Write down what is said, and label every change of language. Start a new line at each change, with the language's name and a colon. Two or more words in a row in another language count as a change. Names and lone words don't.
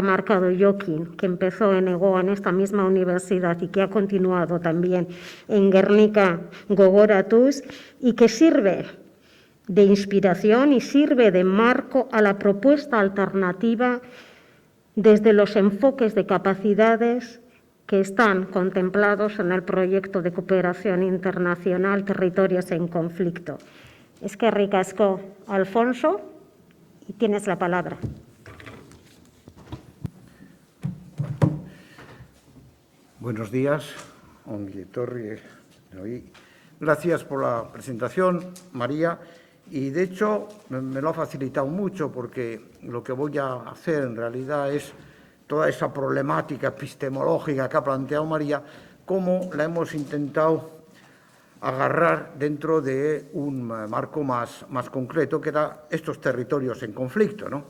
Spanish: remarcado Joaquín, que empezó en EGOA, en esta misma universidad, y que ha continuado también en Guernica Gogoratuz, y que sirve de inspiración y sirve de marco a la propuesta alternativa desde los enfoques de capacidades que están contemplados en el proyecto de cooperación internacional Territorios en Conflicto.
Basque: Eskerrik asko,
Spanish: Alfonso, y tienes la palabra. Buenos días,
Basque: ongi etorri.
Spanish: Gracias por la presentación, María. Y de hecho me lo ha facilitado mucho, porque lo que voy a hacer en realidad es toda esa problemática epistemológica que ha planteado María, cómo la hemos intentado agarrar dentro de un marco más concreto, que era estos territorios en conflicto, ¿no?